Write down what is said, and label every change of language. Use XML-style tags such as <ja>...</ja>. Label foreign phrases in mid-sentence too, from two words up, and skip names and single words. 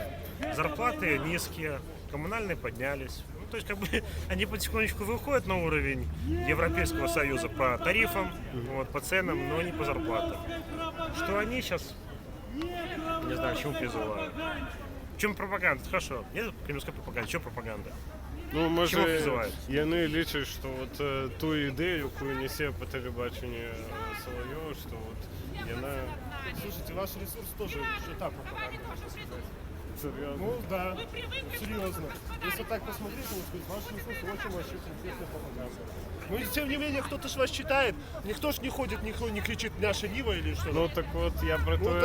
<ru>Зарплаты низкие, коммунальные поднялись. Ну, то есть как бы они потихонечку выходят на уровень Европейского Союза по тарифам, вот, по ценам, но не по зарплатам. Что они сейчас, не знаю, к чему призывают. В чем пропаганда? Хорошо. Нет</ru> <uk>кремлівська пропаганда. В чому пропаганда? Ну, Чому може, призивають? вони лічать, що от ту ідею, яку несе по телебаченню Соловйов, що от вона...</uk> <ru>Слушайте, ваш ресурс тоже уже та пропаганда, можно сказать.</ru> <uk>Серйозно?</uk> <ru>Ну да, серьезно. Если так посмотреть, можно сказать, ваш ресурс очень вообще конкретная пропаганда. Ну и тем не менее, кто-то ж вас читает, никто ж не ходит, никто не кричит «Наша Нива» или что-то. Ну так вот, я про то</ru>